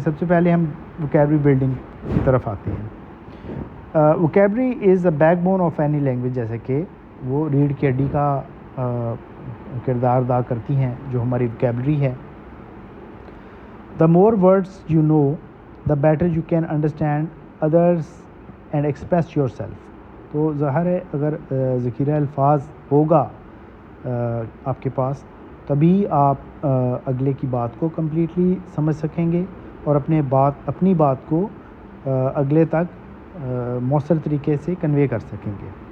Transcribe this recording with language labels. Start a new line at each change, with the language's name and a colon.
Urdu: سب سے پہلے ہم وکیبری بلڈنگ کی طرف آتے ہیں.
English: Vocabulary is a backbone of any language.
Urdu: جیسے کہ وہ ریڑھ کی ہڈی کا کردار ادا کرتی ہیں جو ہماری وکیبری ہے.
English: The more words you know the better you can understand others and express yourself.
Urdu: تو ظاہر ہے اگر ذخیرہ الفاظ ہوگا آپ کے پاس تبھی آپ اگلے کی بات کو کمپلیٹلی سمجھ سکیں گے اور اپنی بات کو اگلے تک مؤثر طریقے سے کنوے کر سکیں گے.